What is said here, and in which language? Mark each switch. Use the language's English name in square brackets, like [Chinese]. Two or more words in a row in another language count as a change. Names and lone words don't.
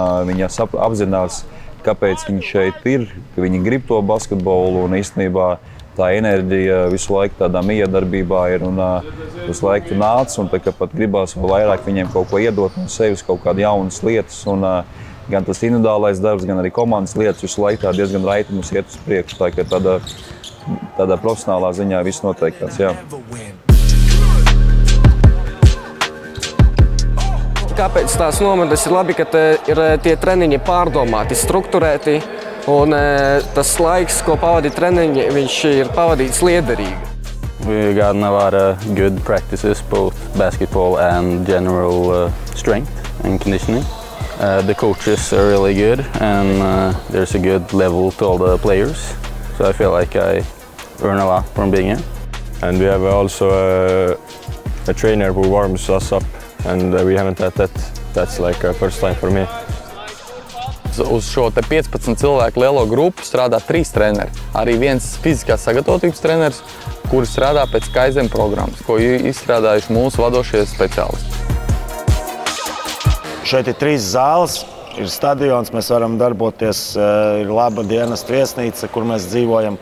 [Latvian] viņi apzinās, kāpēc viņi šeit ir, ka viņi grib to basketbolu un īstenībā tā enerģija visu laiku tādā miedarbībā ir un visu laiku nāc un tā kā pat gribās vēl vairāk viņiem kaut ko iedot no sevis, kaut kādu jaunas lietas un gan tas individuālais darbs, gan arī komandas lietas visu laiku tā diezgan raiti mums iet uz priekšu, tā kā tādā profesionālā ziņā viss noteikās, jā. Kāpēc tās nometnes ir labi, ka ir tie treniņi pārdomāti, strukturēti, un tas laiks, ko pavadīja treniņi, viņš ir pavadīts liederīgi. [English] We got a lot of good practices, both basketball and general strength and conditioning. The coaches are really good and there's a good level to all the players. So I feel like I earn a lot from being here. And we have also a trainer who warms us up and we haven't had that. That's like a first time for me. [Latvian] Uz šo 15 cilvēku lielo grupu strādā 3 treneri. Arī viens fiziskās sagatavotības treneris, kuri strādā pēc Kaizen programmas, ko izstrādājuši mūsu vadošie speciālisti. Šeit ir 3 zāles, ir stadions, mēs varam darboties, ir laba dienesta viesnīca, kur mēs dzīvojam.